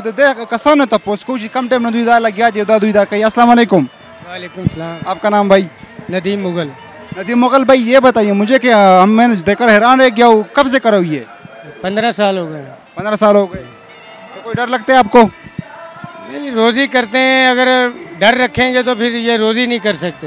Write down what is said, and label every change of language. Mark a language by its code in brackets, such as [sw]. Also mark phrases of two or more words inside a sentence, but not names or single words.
[ps] د دې کسانو تپوس کوو چې کم ټایم نه دوی دا لګیا دي او دا دوی دا کوي. [ar] السلام علیکم. وعلیکم سلام. [ur] آپ کا نام بھائی? नदीम मुगल. ندیم مغل بھائی، یہ بتائیے مجھے کہ میں نے دیکھ کر حیران رہ گیا ہوں، کب سے کر رہے ہو یہ? 15 سال ہو گئے. 15 سال ہو گئے. تو کوئی ڈر لگتا ہے آپ کو? نہیں، روزی کرتے ہیں. اگر ڈر رکھیں گے تو پھر یہ روزی نہیں کر سکتے.